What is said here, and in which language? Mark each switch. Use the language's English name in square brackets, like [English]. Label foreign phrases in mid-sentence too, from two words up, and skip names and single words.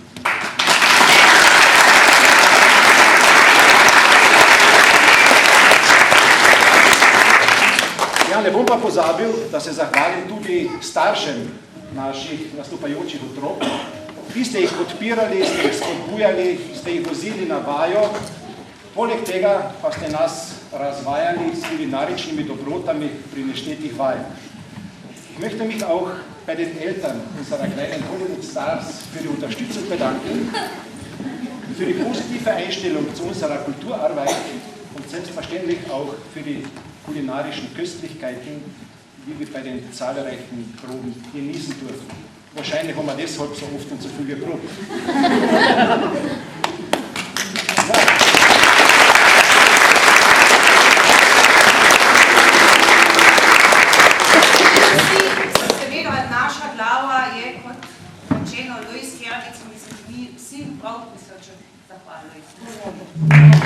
[Slovenian] Ja, ne bom pa pozabil, da se zahvalim tudi staršem naših nastopajočih otrok. Vi ste jih podpirali, ste jih spodbujali, ste jih vozili na vajo, poleg tega pa ste nas razvajali s kulinaričnimi dobrotami pri neštetih vajah. [German] Ich möchte mich auch bei den Eltern unserer kleinen Hollywood-Stars für die Unterstützung bedanken, für die positive Einstellung zu unserer Kulturarbeit und selbstverständlich auch für die kulinarischen Köstlichkeiten, die wir bei den zahlreichen Proben genießen durften. Wahrscheinlich haben wir deshalb so oft und so viel geprobt. [Slovenian] Seveda, naša glava je, kot rečeno, Luis Herdic, in mislim, mi vsi prav prisrčno zahvaljujem.